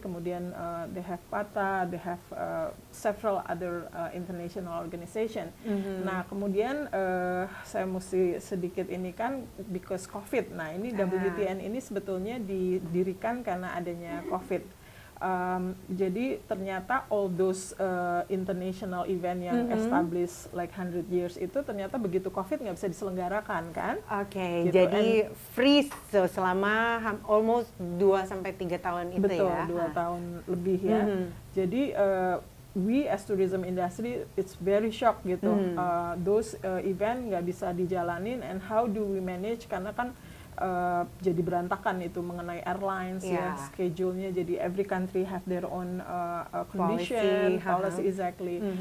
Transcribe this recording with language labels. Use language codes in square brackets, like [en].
[id] Kemudian [en] they have PATA, they have several other international organization. [id] Nah, kemudian saya mesti sedikit ini kan [en] because COVID. [id] Nah, ini WTN ini sebetulnya didirikan karena adanya COVID. Jadi ternyata [en] all those international event [id] yang [en] established like 100 years [id] itu ternyata begitu COVID nggak bisa diselenggarakan kan? Gitu. Jadi freeze selama almost 2-3 tahun itu. Betul, ya? Betul, 2 tahun lebih ya. Jadi [en] we as tourism industry, it's very shock gitu. Those event [id] nggak bisa dijalanin, [en] and how do we manage? [id] Karena kan jadi berantakan itu mengenai airlines ya, schedule-nya. Jadi [en] every country have their own condition, policy exactly.